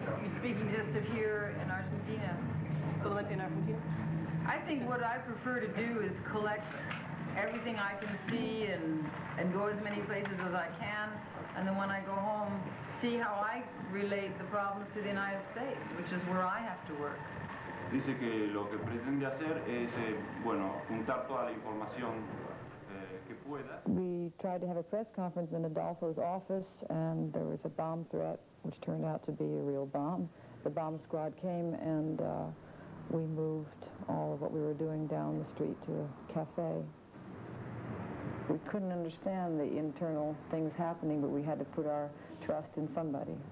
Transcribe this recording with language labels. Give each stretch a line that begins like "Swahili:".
English: You're speaking just of here in Argentina.
Spanish: Solamente in Argentina?
English: I think what I prefer to do is collect everything I can see and go as many places as I can, and then when I go home, see how I relate the problems to the United States, which is where I have to work.
Spanish: Dice que lo que pretende hacer es, bueno, juntar toda la información que pueda.
English: We tried to have a press conference in Adolfo's office, and there was a bomb threat, which turned out to be a real bomb. The bomb squad came, and we moved all of what we were doing down the street to a cafe. We couldn't understand the internal things happening, but we had to put our trust in somebody.